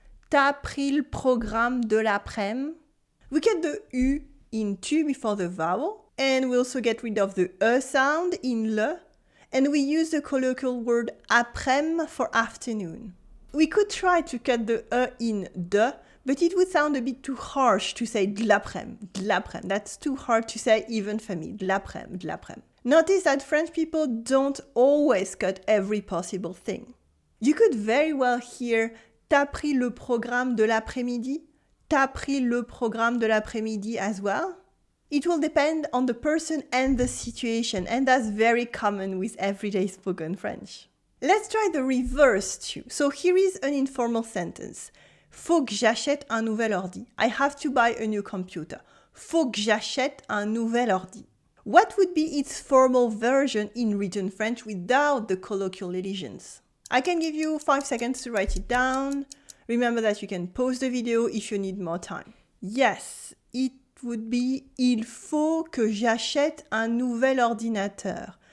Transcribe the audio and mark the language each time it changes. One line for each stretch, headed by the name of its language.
French: T'as pris le programme de l'après-midi?
English: We cut the U in tu before the vowel, and we also get rid of the E sound in le, and we use the colloquial word après-midi for afternoon. We could try to cut the E in de, but it would sound a bit too harsh to say de l'après-midi. That's too hard to say even for me, de l'après-midi. Notice that French people don't always cut every possible thing. You could very well hear
French: t'as pris le programme de l'après-midi? T'as pris le programme de l'après-midi
English: as well? It will depend on the person and the situation, and that's very common with everyday spoken French. Let's try the reverse too. So here is an informal sentence.
French: Faut que j'achète un nouvel ordi.
English: I have to buy a new computer.
French: Faut que j'achète un nouvel ordi.
English: What would be its formal version in written French without the colloquial elisions? I can give you 5 seconds to write it down. Remember that you can pause the video if you need more time. Yes, it would be
French: il faut que j'achète un nouvel ordinateur.